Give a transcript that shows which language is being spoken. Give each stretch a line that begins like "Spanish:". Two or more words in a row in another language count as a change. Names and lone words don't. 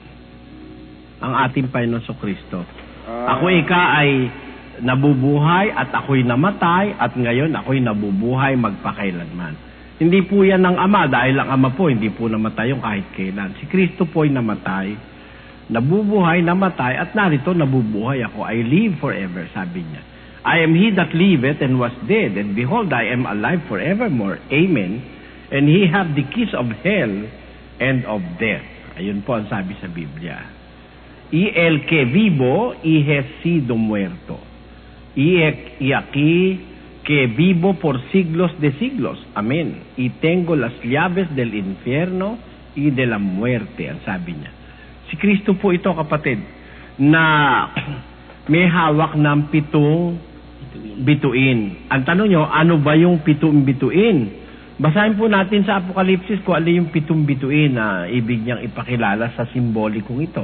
Filipino: Ang ating Panginoon Kristo. Ako ika ay nabubuhay at ako'y namatay at ngayon ako'y nabubuhay magpakailanman. Hindi po yan ng Ama dahil ang Ama po hindi po namatay yung kahit kailan. Si Kristo po ay namatay, nabubuhay, namatay at narito nabubuhay ako.
English: I live forever,
Filipino: sabi niya.
English: I am he that liveth and was dead, and behold, I am alive forevermore. Amen. And he hath the keys of hell and of death.
Filipino: Ayun po ang sabi sa Biblia.
Spanish: Y el que vivo y he sido muerto. Y aquí que vivo por siglos de siglos. Amén. Y tengo las llaves del infierno y de la muerte.
Filipino: Ang sabi niya. Si Kristo po ito, kapatid, na may hawak ng 7 bituin. Ang tanong nyo, ano ba yung 7 bituin? Basahin po natin sa Apokalipsis kung ano yung 7 bituin na ibig niyang ipakilala sa simbolikong ito.